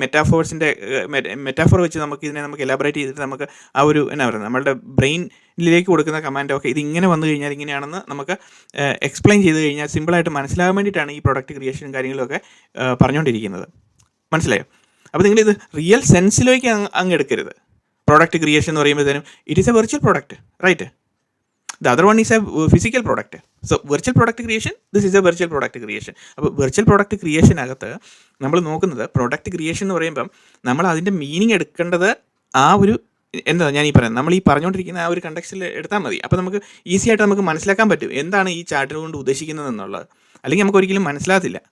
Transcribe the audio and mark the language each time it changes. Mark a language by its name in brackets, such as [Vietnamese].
[Malayalam] മെറ്റാഫോർ വെച്ച് നമുക്ക് എലാബറേറ്റ് ചെയ്തിട്ട് നമുക്ക് ആ ഒരു എന്നാ പറയുന്നത്, നമ്മളുടെ ബ്രെയിനിലേക്ക് കൊടുക്കുന്ന കമാൻഡ് ഒക്കെ ഇതിങ്ങനെ വന്നു കഴിഞ്ഞാൽ ഇങ്ങനെയാണെന്ന് നമുക്ക് എക്സ്പ്ലെയിൻ ചെയ്ത് കഴിഞ്ഞാൽ സിമ്പിളായിട്ട് മനസ്സിലാകാൻ വേണ്ടിയിട്ടാണ് ഈ പ്രോഡക്റ്റ് ക്രിയേഷനും കാര്യങ്ങളൊക്കെ പറഞ്ഞുകൊണ്ടിരിക്കുന്നത്. മനസ്സിലായോ? അപ്പോൾ നിങ്ങളിത് റിയൽ സെൻസിലേക്ക് അങ്ങ് എടുക്കരുത്. പ്രോഡക്റ്റ് ക്രിയേഷൻ എന്ന് പറയുമ്പോഴത്തേനും [English] It is a virtual product, right? The other one is a physical product. So virtual product creation, this is a virtual product creation. [Malayalam] അപ്പോൾ വെർച്വൽ പ്രോഡക്റ്റ് ക്രിയേഷനകത്ത് നമ്മൾ നോക്കുന്നത് പ്രോഡക്റ്റ് ക്രിയേഷൻ എന്ന് പറയുമ്പം നമ്മൾ അതിൻ്റെ മീനിങ് എടുക്കേണ്ടത് ആ ഒരു എന്താ ഞാൻ ഈ പറയുന്നത്, നമ്മൾ ഈ പറഞ്ഞുകൊണ്ടിരിക്കുന്ന ആ ഒരു കണ്ടക്സ്റ്റിൽ എടുത്താൽ മതി. അപ്പോൾ നമുക്ക് ഈസി ആയിട്ട് നമുക്ക് മനസ്സിലാക്കാൻ പറ്റും എന്താണ് ഈ ചാർട്ട് കൊണ്ട് ഉദ്ദേശിക്കുന്നത് എന്നുള്ളത്. അല്ലെങ്കിൽ നമുക്ക് ഒരിക്കലും മനസ്സിലാകത്തില്ല.